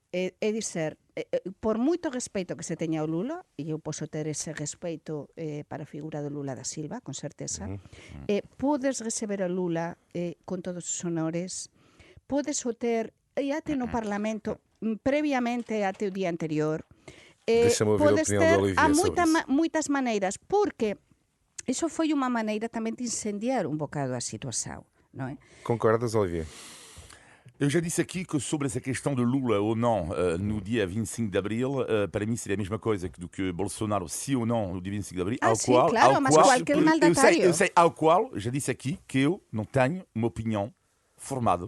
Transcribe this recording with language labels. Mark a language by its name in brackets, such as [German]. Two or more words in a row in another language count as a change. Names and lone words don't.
[Galician] É dizer, por moito respeito que se teña ao Lula, e eu posso ter ese respeito para a figura do Lula da Silva, con certeza, podes receber a Lula con todos os honores, podes o ter, e até no Parlamento, previamente até o día anterior, [Portuguese] Deixa-me ouvir a [Galician] podes [Portuguese] opinião de [Galician] ter [Portuguese] Olivier [Galician] a [Portuguese] sobre isso. [Galician] moitas maneiras, porque iso foi unha maneira tamén de incendiar un bocado a situación, non é? [Portuguese] Concordas, Olivier? Eu já disse aqui que sobre essa questão de Lula ou não no dia 25 de abril, para mim seria a mesma coisa do que Bolsonaro, sim ou não, no dia 25 de abril. Sim, claro, mas qualquer mandatário. Eu sei, ao qual, já disse aqui que eu não tenho uma opinião formada.